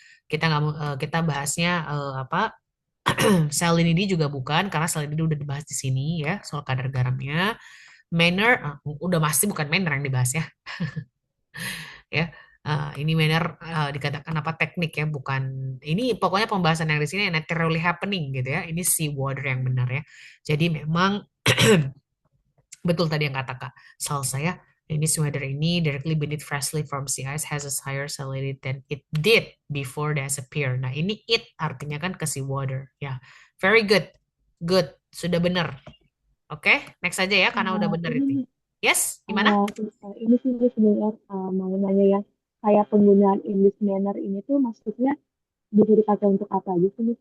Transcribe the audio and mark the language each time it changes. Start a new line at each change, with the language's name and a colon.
Indonesian: Kita nggak kita bahasnya apa? Salinity juga bukan, karena salinity udah dibahas di sini ya, soal kadar garamnya. Manner, udah pasti bukan manner yang dibahas ya, ya. Ini manner dikatakan apa teknik ya, bukan ini pokoknya pembahasan yang di sini
English: naturally happening
Indonesian: gitu ya. Ini sea water yang benar ya. Jadi memang betul tadi yang kata Kak Salsa ya.
English: Ini weather ini directly beneath freshly formed sea ice has a higher salinity than it did before they appear.
Indonesian: Nah ini it artinya kan ke sea water ya.
English: Very good, good
Indonesian: sudah benar. Oke, next aja ya karena udah benar itu. Ini Yes, gimana? ini sih gue sebenarnya mau nanya ya, kayak penggunaan English manner ini tuh maksudnya bisa dipakai untuk apa aja sih?